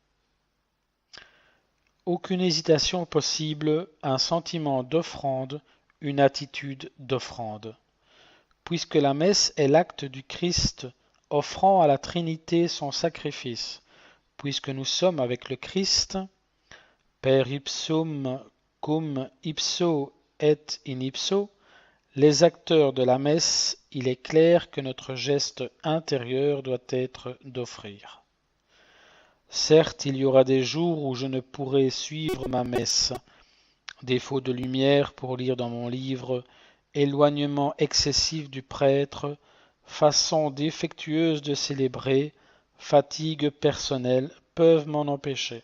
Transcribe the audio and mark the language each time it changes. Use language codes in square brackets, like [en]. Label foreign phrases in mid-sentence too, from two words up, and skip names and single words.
[fr] Aucune hésitation possible, un sentiment d'offrande, une attitude d'offrande. Puisque la messe est l'acte du Christ offrant à la Trinité son sacrifice, puisque nous sommes avec le Christ, [la] per ipsum cum ipso et in ipso, [fr] les acteurs de la messe, il est clair que notre geste intérieur doit être d'offrir. Certes, il y aura des jours où je ne pourrai suivre ma messe, défaut de lumière pour lire dans mon livre, éloignement excessif du prêtre, façon défectueuse de célébrer, fatigue personnelle peuvent m'en empêcher.